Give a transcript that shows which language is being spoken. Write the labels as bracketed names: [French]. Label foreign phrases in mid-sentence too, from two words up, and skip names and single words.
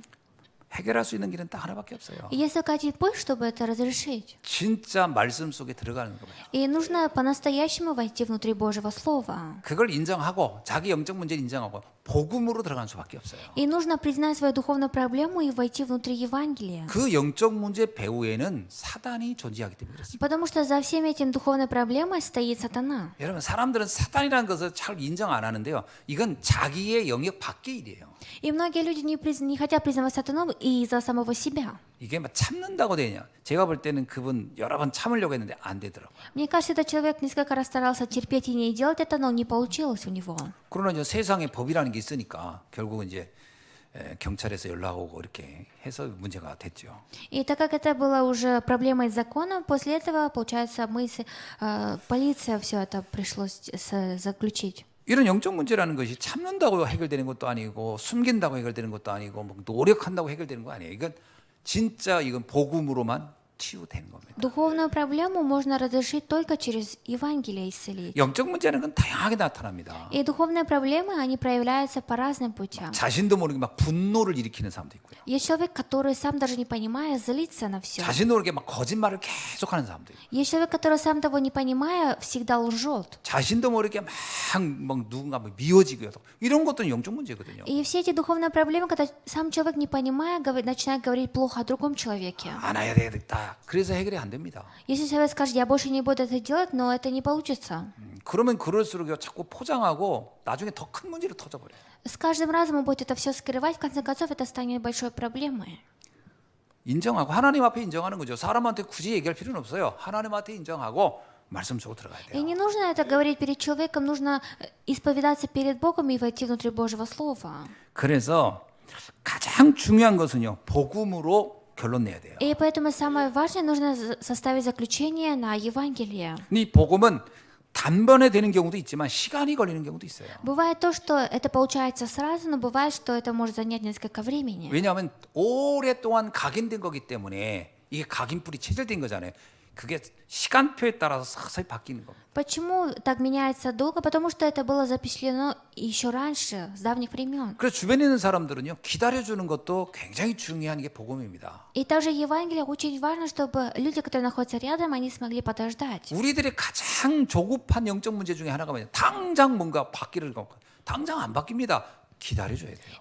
[Korean] 해결할 수 있는 길은 딱 하나밖에 없어요. [Russian] И есть только один путь, чтобы это разрешить. [Korean] 진짜 말씀 속에 들어가는 거예요. [Russian] И нужно по-настоящему войти внутри Божьего Слова. [Korean] 그걸 인정하고 자기 영적 문제를 인정하고 복음으로 들어가는 수밖에 없어요. [Russian] И нужно признать свою духовную проблему и войти внутри Евангелия. [Korean] 그 영적 문제 배후에는 사단이 존재하기 때문에 그렇습니다. [Russian] Потому что за всеми этим духовной проблемой стоит сатана. [Korean] 여러분 사람들은 사단이라는 것을 잘 인정 안 하는데요. 이건 자기의 영역 밖의 일이에요. [Russian] И многие люди не хотят признавать сатану из-за самого себя. [Korean] 이게 막 참는다고 되냐? 제가 볼 때는 그분 여러 번 참으려고 했는데 안 되더라고요. [Russian] Мне кажется, этот человек несколько раз старался терпеть и не делать это, но не получилось у него. [Korean] 그러나 이제 세상에 법이라는 게 있으니까 결국은 이제 경찰에서 연락 오고 이렇게 해서 문제가 됐죠. [Russian] И так как это было уже проблемой с законом, после этого, получается, полиция все это пришлось заключить. [Korean] 이런 영적 문제라는 것이 참는다고 해결되는 것도 아니고 숨긴다고 해결되는 것도 아니고 뭐 노력한다고 해결되는 거 아니에요. 이건 복음으로만 치유되는 겁니다. [Russian] Духовную проблему можно разрешить только через Евангелие исцелить. [Korean] 영적 문제는 건 다양하게 나타납니다. [Russian] И духовные проблемы, они проявляются по разным путям. [Korean] 자신도 모르게 막 분노를 일으키는 사람도 있고요. [Russian] Есть человек, который сам даже не понимая, злится на все. [Korean] 자신도 모르게 막 거짓말을 계속하는 사람도 있고. [Russian] Есть человек, который сам того не понимая, всегда лжет. [Korean] 자신도 모르게 막 누군가 미워지고요. 이런 것도 영적 문제거든요. [Russian] И все эти духовные проблемы, когда сам человек, не понимая, начинает говорить плохо о другом человеке. [Korean] 안 해야 되겠다. 그래서 해결이 안 됩니다. [Russian] Если человек скажет, я больше не буду это делать, но это не получится. [Korean] 그러면 그럴수록 자꾸 포장하고 나중에 더 큰 문제로 터져버려요. [Russian] С каждым разом он будет это все скрывать, в конце концов это станет большой проблемой. [Korean] 인정하고 하나님 앞에 인정하는 거죠. 사람한테 굳이 얘기할 필요는 없어요. 하나님한테 인정하고 말씀 속으로 들어가야 [Russian] И [Korean] 돼요. [Russian] не нужно это говорить перед человеком, нужно исповедаться перед Богом и войти внутрь Божьего Слова. [Korean] 그래서 가장 중요한 것은요. 복음으로 결론 내야 돼요. [Russian] И поэтому самое важное, нужно составить заключение на Евангелие. [Korean] 이 복음은 단번에 되는 경우도 있지만 시간이 걸리는 경우도 있어요. [Russian] Бывает то, что это получается сразу, но бывает, что это может занять несколько времени. [Korean] 왜냐하면 오랫동안 각인된 거기 때문에 이게 각인뿔이 체질된 거잖아요. 그게 시간표에 따라서 서서히 바뀌는 겁니다. [Russian] Почему так меняется долго? Потому что это было запечатлено еще раньше, с давних времен. [Korean] 그래서 주변에 있는 사람들은요 기다려주는 것도 굉장히 중요한 게 복음입니다. [Russian] И также Евангелие очень важно, чтобы люди, которые находятся рядом, они смогли подождать. [Korean] 우리들의 가장 조급한 영적 문제 중에 하나가 뭐냐? 당장 뭔가 바뀌를 갖고 당장 안 바뀝니다. 기다려줘야 돼요.